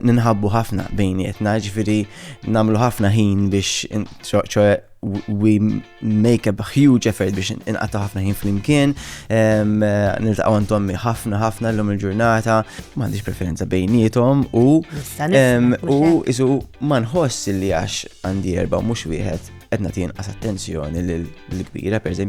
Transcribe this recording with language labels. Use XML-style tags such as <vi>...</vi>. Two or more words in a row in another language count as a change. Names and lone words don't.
<mt>ninħabbu ħafna bejnietna, ġifieri nagħmlu ħafna ħin biex</mt> <en>we make a huge effort</en> <mt>biex inqata' ħafna ħin flimkien, niltaqgħu għand ommi ħafna llum il-ġurnata, m'għandix preferenza bejniethom u isu ma nħoss li għax għandi erba' u mhux wieħed qed nagħti inqas attenzjoni lill-kbira pereżempju.</mt>